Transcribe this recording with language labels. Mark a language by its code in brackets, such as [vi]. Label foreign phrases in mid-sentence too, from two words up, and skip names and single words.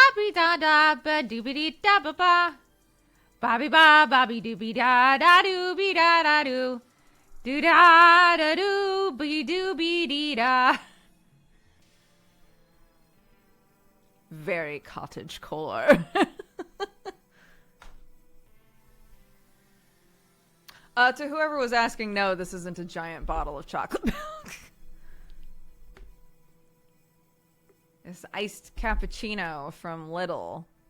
[en] dee da da ba doobie dee da ba ba. Bobby ba bobby doobie da da doobie da da doo. Doo da da doo be doobie dee da. Very cottagecore. To whoever was asking, no, this isn't a giant bottle of chocolate milk. It's iced cappuccino from Lidl.